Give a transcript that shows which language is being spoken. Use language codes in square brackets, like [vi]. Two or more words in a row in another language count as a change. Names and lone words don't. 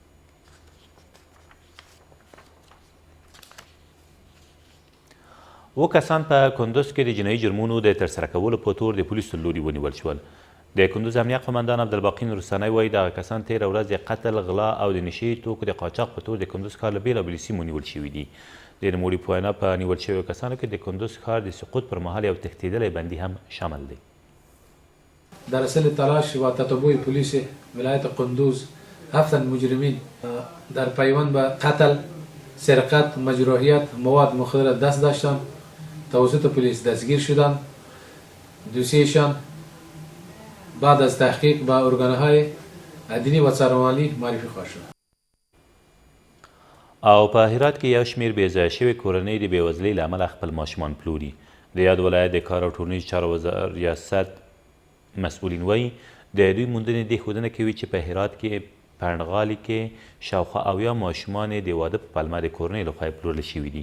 [ps] و کسان په کندوز کې د جنایي جرمونو د ترسره کولو په تور د پولیسو له لوري ونیول شول. د کندوز امنیه قمندان عبدالباقي نورستاني وایي دغه کسان تېره ورځ د قتل، غلا او د نشي توکو د قاچاق په تور د کندوز ښار له بېلابېلو سیمو نیول شوي دي. د نوموړي په وینا په نیول شویو کسانو کې د کندوز ښار د سقوط پر مهال یو تښتېدلی بندي هم شامل دی. [fa] در اصل تلاش و تتبع پلیس ولایت قندوز 7 مجرمین در پیوند به قتل، سرقت، مجروحیت، مواد مخدر دست داشتند. توسط پلیس دستگیر شدند. دوسیشان بعد از تحقیق با ارگانهای عدلی و څارنوالي معرفي خواهد شد. [ps] او په هرات کې یو شمېر بېځایه شوې کورنۍ د بېوزلۍ له امله خپل ماشومان پلوري. د یاد ولایت د کار او ټولنیزو چارو ریاست مسؤلین وایي د دوی موندنې دې ښودنه کوي چې په هرات کې پنډغالي کې شاوخوا 70 ماشومان د واده په پلمه د کورنۍ لخوا پلورل شوي دي.